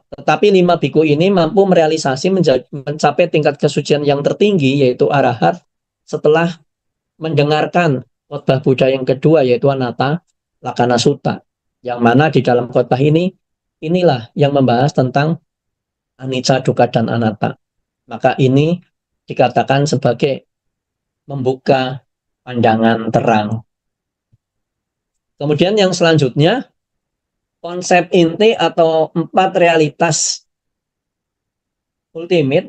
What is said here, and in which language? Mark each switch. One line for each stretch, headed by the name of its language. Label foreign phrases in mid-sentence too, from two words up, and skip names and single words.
Indonesian: Tetapi 5 biku ini mampu merealisasi mencapai tingkat kesucian yang tertinggi, yaitu arahat, setelah mendengarkan khotbah Buddha yang kedua, yaitu Anatta Lakkhana Sutta, yang mana di dalam khotbah ini inilah yang membahas tentang
Pali: anicca, dukkha,
Indonesian: dan anatta. Maka ini dikatakan sebagai membuka pandangan terang. Kemudian yang selanjutnya, konsep inti atau 4 realitas ultimate.